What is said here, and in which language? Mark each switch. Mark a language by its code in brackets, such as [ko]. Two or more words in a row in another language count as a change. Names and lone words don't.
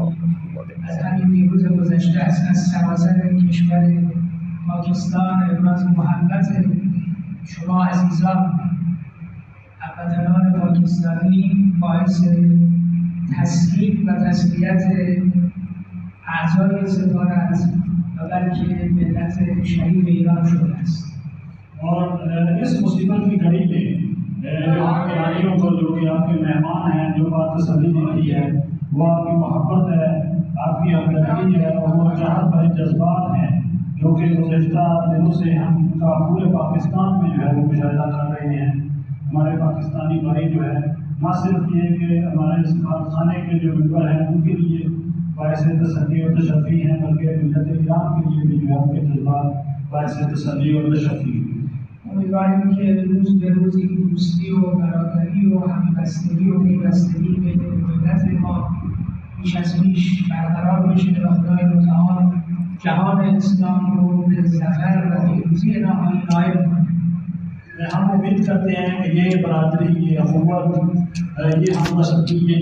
[fa] از همین دیروز گذشته از سراسر کشور پاکستان ابراز محبت شما عزیزان هموطنان پاکستانی باعث تسکین و تسلیت اعضای سفارت و بلکه ملت شریف ایران شده است. [ur] اور اس مصیبت کی گھڑی میں جو آپ کے عالیوں کو، جو کہ آپ کے مہمان ہیں، جو بات تسلی دیتی ہے وہ آپ کی محبت ہے، آپ کی ہمدردی ہے اور وہ چاہت بھرے جذبات ہیں جو کہ گزشتہ دنوں سے ہم کا پورے پاکستان میں جو ہے وہ مشاہدہ کر رہے ہیں. ہمارے پاکستانی بھائی جو ہے نہ صرف یہ کہ ہمارے سفارت خانے کے جو ممبر ہیں ان کے لیے باعث تسلی اور تشفی ہیں، بلکہ ملت ایران کے لیے بھی جو ہے ان کے جذبات باعث تسلی اور تشفی. [fa] امیدواریم که روز به روز این دوستی و برادری و همبستگی و پیوستگی بین ملت ما بیش از پیش برقرار بشه و خدای متعال جهان اسلام رو به ظفر و پیروزی نهایی نائل کنه. [ur] ہم امید کرتے ہیں کہ یہ برادری، یہ اخوت، یہ ہمدردی، یہ